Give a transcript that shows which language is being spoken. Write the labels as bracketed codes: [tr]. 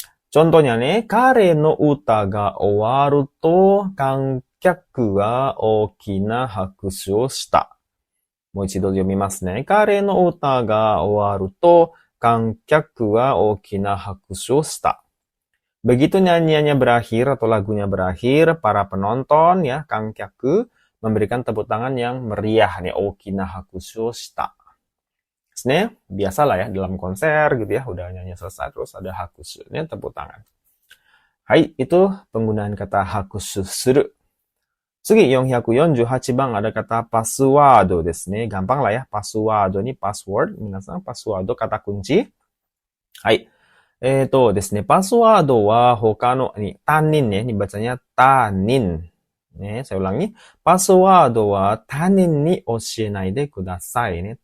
[id] Contohnya nih, [ja] kare no uta ga owaru to kankyaku wa okina hakushu o shita. もう一度読みますね。彼の歌が終わると、観客は大きな拍手をした。 [id] Begitu nyanyiannya berakhir atau lagunya berakhir, para penonton ya, kankyaku, memberikan tepuk tangan yang meriah nih, [ja] okina hakushu o shita. [id] Biasalah ya, dalam konser gitu ya, udah nyanyi selesai terus ada hakushu, ini tepuk tangan. Hai, itu penggunaan kata hakushu suru. [ja] 次、448番 [id] ada kata password ですね。 gampang lah ya. [ja] Password に password. 皆さん、password [id] kata kunci. [ja] はい。ですね。 password は他の、他人ね。 [id] ini bacanya [ja] 他人。 [id] ね、saya ulangi. [ja] Password は他人に教えないでくださいね。